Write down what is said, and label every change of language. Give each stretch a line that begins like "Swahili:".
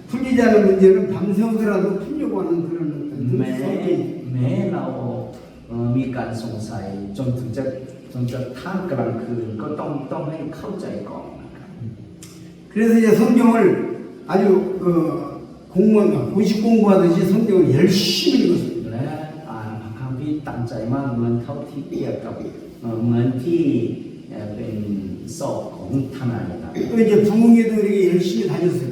Korean: 풀리지 않은 문제는 밤새우더라도 풀려고 하는 그런
Thai: แม้
Korean: 성격이
Thai: เรามีการสงสัยจนจะท่ามกลางคืนก็ต้องให้เข้าใจก่อนนะครับ
Korean: 그래서 이제 성경을 아주 공무원 고시 공부하듯이 성경을 열심히 읽었어요.
Thai: และอ่านพระคัมภีร์ตั้งใจมากเหมือนเท่าที่เปรียบกับเหมือนที่เป็นสอบของทนายครับ
Korean: 또 이제 부흥회도 이렇게 열심히 다녔어요.